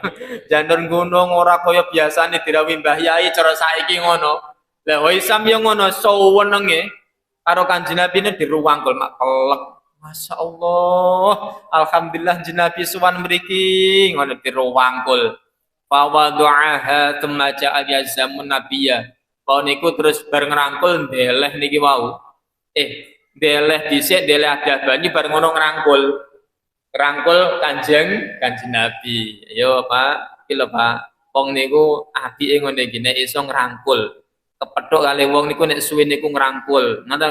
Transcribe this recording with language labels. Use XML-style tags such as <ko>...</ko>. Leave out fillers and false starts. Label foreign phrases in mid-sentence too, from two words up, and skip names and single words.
<jv>Janur gunung ora kaya biasane dirawuhi Mbah Yai cara saiki ngono. Lah Haitham yo ngono suwenenge karo Kanjeng Nabi ne diruwangkul mak pelek. Masyaallah. Alhamdulillah Nabi suwan mriki ngono diruwangkul.</jv> <ar>فوضعها ثم جاء يلتزم النبي.</ar> <jv>Kau niku terus bareng ngrangkul ndeleh niki wau. Deleh dhisik deleh ada banyu bareng ngono ngrangkul kanjeng Nabi. Yo Pak, iki lho Pak. Wong niku apike ngene iki nek iso ngrangkul. Kepethuk kali wong niku nek suwe niku ngrangkul.</jv>